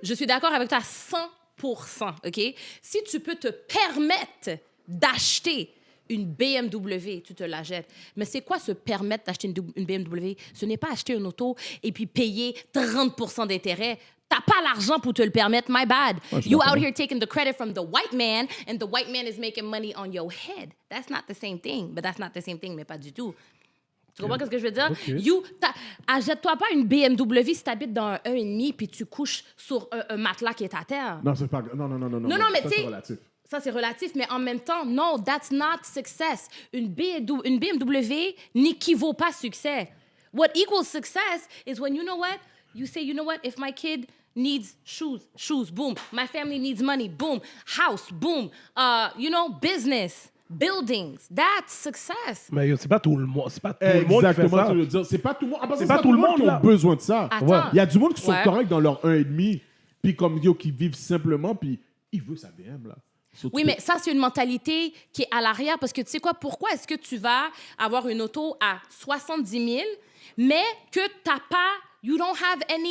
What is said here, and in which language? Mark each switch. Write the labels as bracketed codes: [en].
[fr] Je suis d'accord avec toi à 100%, OK? Si tu peux te permettre d'acheter une BMW, tu te la jettes. Mais c'est quoi se permettre d'acheter une BMW? Ce n'est pas acheter une auto et puis payer 30% d'intérêt. T'as pas l'argent pour te le permettre, [en] my bad. You out here taking the credit from the white man and the white man is making money on your head. That's not the same thing. But that's not the same thing, [fr] mais pas du tout. Tu comprends ce que je veux dire? Achète-toi pas une BMW si t'habites dans un 1,5 puis tu couches sur un matelas qui est à terre. Non, c'est pas... Non, mais ça, c'est relatif. Ça, c'est relatif, mais en même temps, non, [en] that's not success. [fr] Une BMW n'équivaut pas succès. [en] What equals success is when, you know what? You say, you know what? If my kid needs shoes, boom. My family needs money, boom. House, boom. Business, buildings. That's success. [fr] Mais c'est pas tout le monde. C'est pas tout le monde qui fait ça. Ce que je veux dire. C'est pas tout le monde. C'est pas tout le monde qui a besoin de ça. Attends. Il y a du monde qui sont corrects dans leur 1,5, puis comme yo, qui vivent simplement, puis il veut sa BM, là. Oui, mais ça, c'est une mentalité qui est à l'arrière parce que tu sais quoi, pourquoi est-ce que tu vas avoir une auto à 70 000, mais que t'as pas, [en] you don't have